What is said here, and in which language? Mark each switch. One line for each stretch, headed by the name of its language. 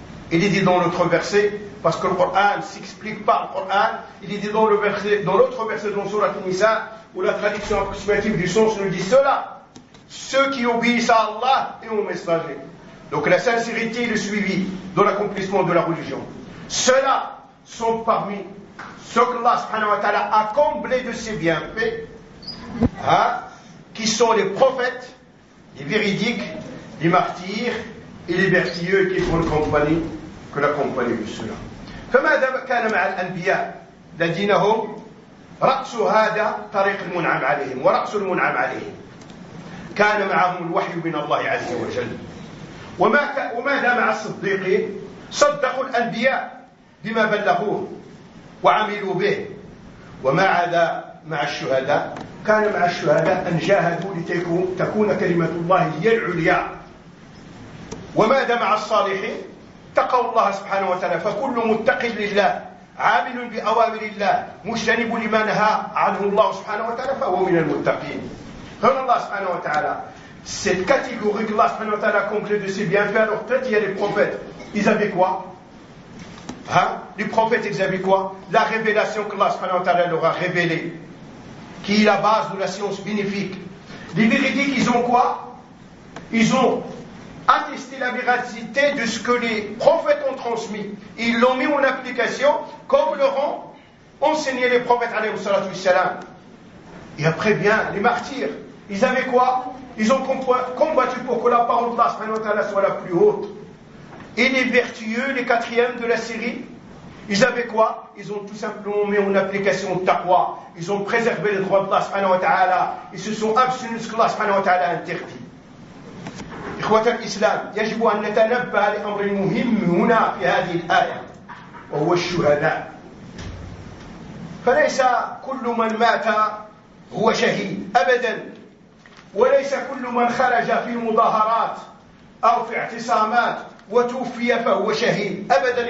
French: il est dit dans l'autre verset parce que le Coran s'explique par le Coran il est dit dans, le verset, dans l'autre verset dans le surat Nisa où la traduction approximative du sens nous dit cela ceux qui obéissent à Allah et aux messagers donc la sincérité et le suivi dans l'accomplissement de la religion ceux-là sont parmi ceux que Allah subhanahu wa ta'ala a comblé de ses bienfaits hein qui sont les prophètes, les véridiques, les martyrs et les vertueux qui font la compagnie que la compagnie de cela.
Arabic: فماذا كان مع الأنبياء الذين هم رأس هذا طريق المنعم عليهم ورأس المنعم عليهم كان معهم الوحي من الله عز وجل وماذا مع الصديقين صدقوا الأنبياء بما بلغوه وعملوا به وماذا مع الشهداء كان مع الشهداء أن جاهدوا لتكون كلمة الله هي العليا وماذا مع الصالحين اتقوا الله سبحانه وتعالى
French: فكل متق لله عامل بأوامر الله مجتنب لما نهى عنه
Arabic: الله سبحانه وتعالى
French: فهو من المتقين قال الله سبحانه وتعالى cette catégorie que الله سبحانه وتعالى a conclue de ses bienfaits alors peut-être il y a les prophètes ils avaient quoi hein les prophètes ils avaient quoi la révélation que الله سبحانه وتعالى leur a révélée qui est la base de la science bénéfique. Les véridiques, ils ont quoi? Ils ont attesté la véracité de ce que les prophètes ont transmis. Ils l'ont mis en application comme leur ont enseigné les prophètes, alayhi salatu wassalam. Et après, bien, les martyrs, ils avaient quoi? Ils ont combattu pour que la parole de Allah soit la plus haute. Et les vertueux, les quatrièmes de la série, ils avaient quoi? Ils ont tout simplement mis en application le taqwa. Ils ont préservé les droits d'Allah subhanahu wa ta'ala. Ils se sont abstenus de ce que Allah subhanahu wa ta'ala a interdit.
Arabic: إخوة الإسلام يجب أن نتنبه لأمر مهم هنا في هذه الآية وهو الشهداء. فليس كل من مات هو شهيد أبدا وليس كل من خرج في مظاهرات أو في اعتصامات وتوفي فهو شهيد أبدا.